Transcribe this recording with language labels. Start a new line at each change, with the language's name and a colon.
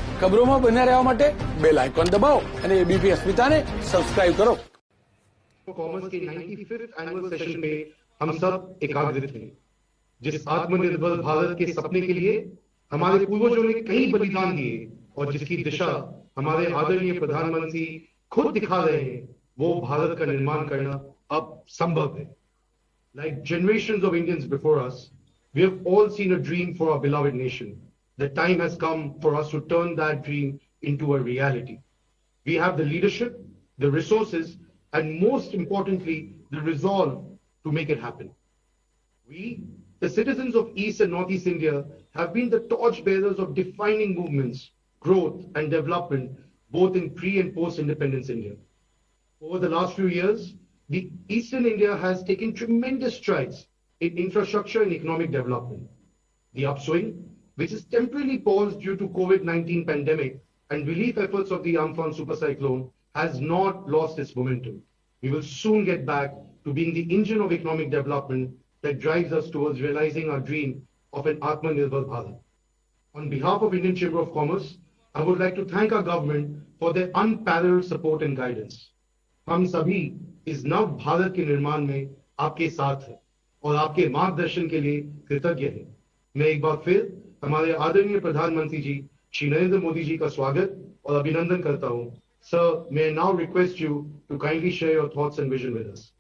Gujarati: ખબરોમાં બન્યા રહેવા માટે બેલ આઇકોન દબાવો અને એબીપી અસ્મિતાને સબસ્ક્રાઇબ કરો।
Hindi: कॉमर्स के
English: 95th annual session
Hindi: में हम सब एकाग्रित हैं। जिस आत्मनिर्भर भारत के सपने के लिए हमारे पूर्वजों ने कई बलिदान दिए और जिसकी दिशा हमारे आदरणीय प्रधानमंत्री खुद दिखा रहे हैं, वो भारत का निर्माण करना अब संभव है।
English: Like generations of Indians before us, we have all seen a dream for our beloved nation. The time has come for us to turn that dream into a reality. We have the leadership, the resources, and most importantly, the resolve to make it happen. We, the citizens of East and Northeast India, have been the torch bearers of defining movements, growth, and development, both in pre and post-independence India. Over the last few years, the Eastern India has taken tremendous strides in infrastructure and economic development. The upswing, which is temporarily paused due to COVID-19 pandemic and relief efforts of the Amphan super cyclone, has not lost its momentum. We will soon get back to being the engine of economic development that drives us towards realizing our dream of an Atmanirbhar Bharat. On behalf of Indian Chamber of Commerce, I would like to thank our government for their unparalleled support and guidance.
Hindi: हम सभी इस नव भारत के निर्माण में आपके साथ हैं और आपके मार्गदर्शन के लिए कृतज्ञ हैं। मैं एक बार फिर हमारे आदरणीय प्रधानमंत्री जी श्री नरेंद्र मोदी जी का स्वागत और अभिनंदन करता हूं।
English: Sir, may I now request you to kindly share your thoughts and vision with us.